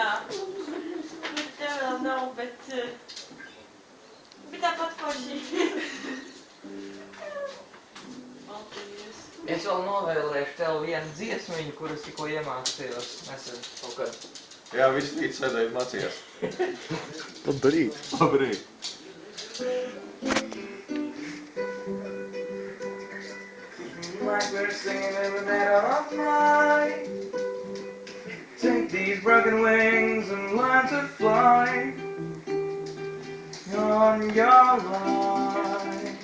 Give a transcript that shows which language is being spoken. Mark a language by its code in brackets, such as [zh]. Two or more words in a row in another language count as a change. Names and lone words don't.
[lv] Tev vēl nav, bet tāpat forši. Paldies! Es vēl novēlēšu tev vienu dziesmiņu, kuras tikko iemācījos nesen kaut kad. Jā, viss rīt sēdēju mācījās. Labrīt. Labrīt. [en] Like we're singing in the dead of night. Take these broken wings and learn to fly on your life.